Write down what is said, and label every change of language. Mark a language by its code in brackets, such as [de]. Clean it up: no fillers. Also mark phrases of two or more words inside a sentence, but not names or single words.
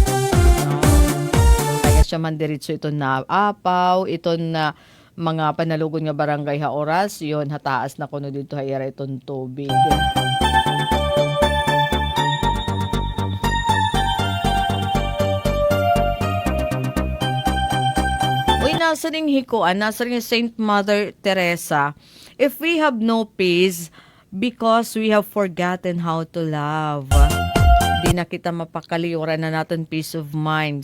[war] Kaya siya man diretso iton na apaw, iton na mga panalugon nga barangay ha oras, yon hataas na kuno dito ha ira iton tubig. Nasaring hikuan, nasaring [en] Saint Mother Teresa, if we have no peace because we have forgotten how to love, [war] Di na kita mapakaliuran na natin [en] peace of mind.